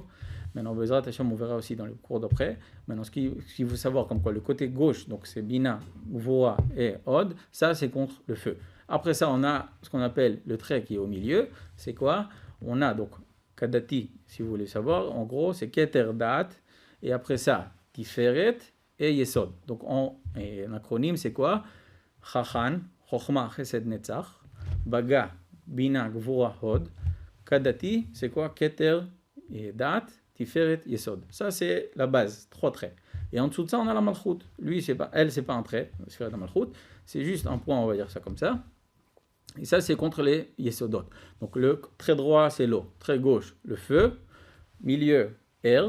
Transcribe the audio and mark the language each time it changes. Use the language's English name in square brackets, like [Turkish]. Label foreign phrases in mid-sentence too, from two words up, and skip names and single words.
[French] Maintenant, [Hebrew] בעזרת השם, [French] on verra aussi dans le cours d'après. Maintenant, ce qu'il faut savoir, comme quoi le côté gauche, donc c'est Bina, Gvura et Od, ça c'est contre le feu. Après ça, on a ce qu'on appelle le trait qui est au milieu. C'est quoi? On a donc Kadati, si vous voulez savoir, en gros, c'est Keter Dat, et après ça, Tiferet et Yesod. Donc, un acronyme, c'est quoi? Chachan, Chochma, Chesed, Netzach, Baga, Bina, Gvura, Hod. Kadati, c'est quoi? Keter et Dat, Tiferet, Yesod. Ça, c'est la base, 3 traits. Et en dessous de ça, on a la Malchut. Lui, c'est pas un trait, la Malchut. C'est juste un point, on va dire ça comme ça. Et ça, c'est contre les Yesodot. Donc, le trait droit, c'est l'eau. Trait gauche, le feu. Milieu, air.